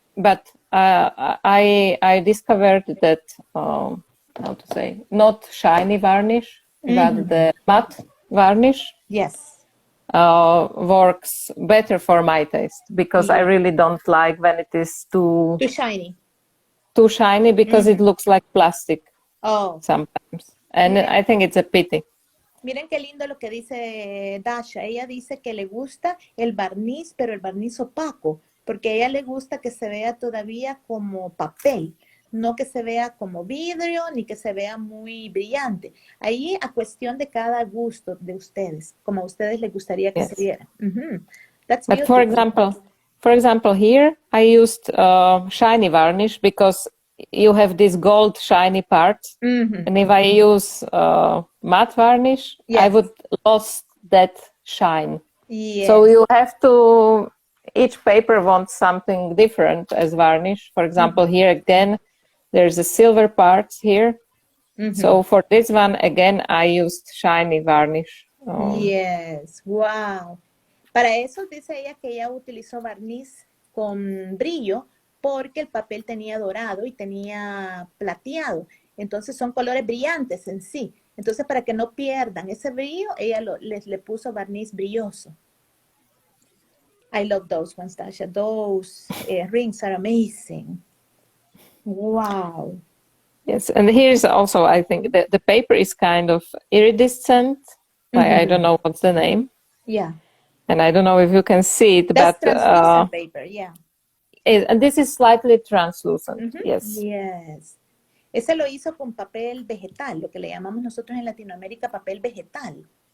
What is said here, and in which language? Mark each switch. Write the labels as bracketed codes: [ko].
[en] But I discovered that, how to say, not shiny varnish, but the matte varnish works better for my taste, because I really don't like when it is too shiny. Too shiny, because it looks like plastic sometimes. And I think it's a pity. [es] Miren qué lindo lo que dice Dáša. Ella dice que le gusta el barniz, pero el barniz opaco. Porque a ella le gusta que se vea todavía como papel, no que se vea como vidrio, ni que se vea muy brillante. Ahí a cuestión de cada gusto de ustedes, como a ustedes les gustaría que se viera. [en] That's but for example, here I used shiny varnish because you have this gold shiny part, and if I use matte varnish, I would lost that shine. So you have to. Each paper wants something different as varnish. For example, here again, there's a silver part here. So for this one, again, I used shiny varnish. Yes, wow. [es] Para eso dice ella que ella utilizó barniz con brillo porque el papel tenía dorado y tenía plateado. Entonces son colores brillantes en sí. Entonces para que no pierdan ese brillo, ella le puso barniz brilloso. [en] I love those ones, Dáša. Those rings are amazing. Wow. Yes, and here's also, I think, the paper is kind of iridescent. I don't know what's the name. Yeah. And I don't know if you can see it, that's but... translucent paper, yeah. And this is slightly translucent, yes. Yes. [es] Ese lo hizo con papel vegetal, lo que le llamamos nosotros en Latinoamérica papel vegetal.